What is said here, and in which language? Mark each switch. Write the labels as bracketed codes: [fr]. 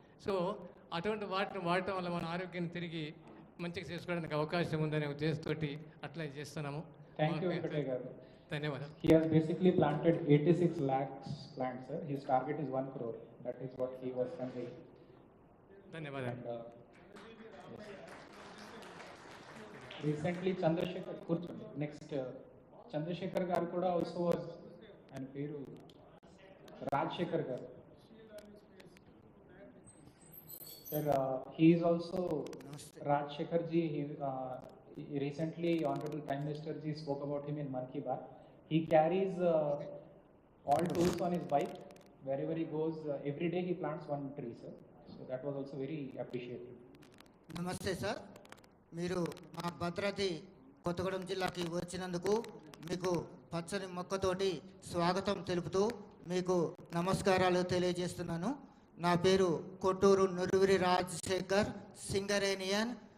[te] So అటువంటి వాటిని వాడటం వల్ల మన ఆరోగ్యాన్ని తిరిగి మంచిగా చేసుకోవడానికి అవకాశం ఉందనే ఉద్దేశంతో అట్లా చేస్తున్నాము. [en] Thank you, Venkataya garu. [te] ధన్యవాదాలు. [en] He has basically planted 86 lakhs plants, sir. His target is 1 crore. That is what he was conveying. [te] ధన్యవాదాలు. [en] Yes. Recently, Chandrasekhar Kurchundi. Next, Chandrasekhar garu kuda also was, and peru Rajshekhar garu. Sir, he is also Rajshekhar ji. He recently, Honorable Prime Minister ji spoke about him in Man Ki Baat. He carries all tools on his bike. Wherever he goes, every day he plants one tree, sir. So that was also very appreciated. [te] నమస్తే sir, మీరు మా భద్రాద్రి కొత్తగూడెం జిల్లాకి వచ్చినందుకు మీకు పచ్చని మొక్కతోటి స్వాగతం తెలుపుతూ మీకు నమస్కారాలు తెలియజేస్తున్నాను. నా పేరు కొట్టూరు నురువిరి రాజశేఖర్, సింగరేనియన్.